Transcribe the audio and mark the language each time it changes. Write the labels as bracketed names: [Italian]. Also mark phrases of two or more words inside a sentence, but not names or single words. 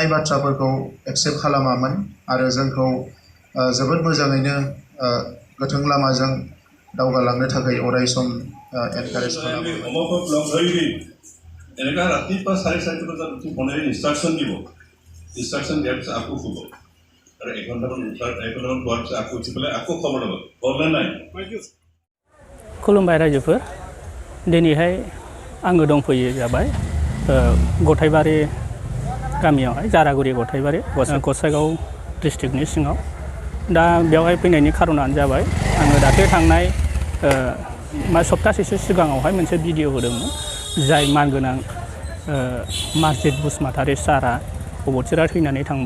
[Bodo] बाथ्राफोरखौ एक्सेप्ट खालामामोन आरो जोंखौ जोबोद मोजाङैनो गोथों लामाजों दावगालांनो थाखाय अराय सम एनकारेज खालामो। [Assamese] এনেকা ৰাতিপুৱা 4:30 বজাত উঠি বনাই ইনষ্ট্ৰাকশ্যন দিব। ইনষ্ট্ৰাকশ্যন দিয়াৰ পিছত আকৌ শুব আৰু 1 ঘণ্টামান উঠাৰ 1 ঘণ্টামান খোৱাৰ পিছত আকৌ উঠি পেলাই আকৌ খবৰ ল'ব। হ'লনে নাই? [Bodo] खुलुमबाय रायजोफोर। दिनैहाय आङो दंफैयो जाबाय गथायबारि गामियावहाय जारागुरि गथायबारि गसाइगाव डिस्ट्रिक्टनि सिङाव। दा बेवहाय फैनायनि खारनानो जाबाय आङो दाख्लै थांनाय सप्तासेसो सिगाङावहाय मोनसे भिडिअ होदोंमोन जाय मानगोनां मार्जित बसुमतारी सारा अबथिरा थैनानै थांबाय।